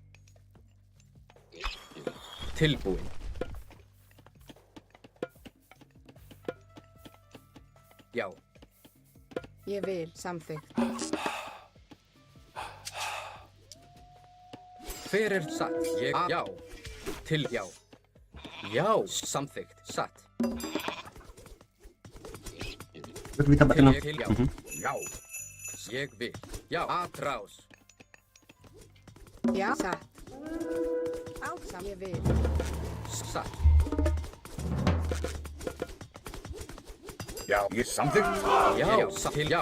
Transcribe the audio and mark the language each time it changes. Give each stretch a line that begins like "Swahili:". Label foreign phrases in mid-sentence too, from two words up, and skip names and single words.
Icelandic: Tilbúin. Já. Ég vil. Samþykkt. Fyrir satt. Ég, já. Til, já. Já. Samþykkt. Satt.
Portuguese: Eu vi tá batendo.
Icelandic: Til, já. Já. Ég vil. Já. Aðrás. Já. Satt. Átsam, ég vil. Satt. Já, ég samþykkt. Já, til já.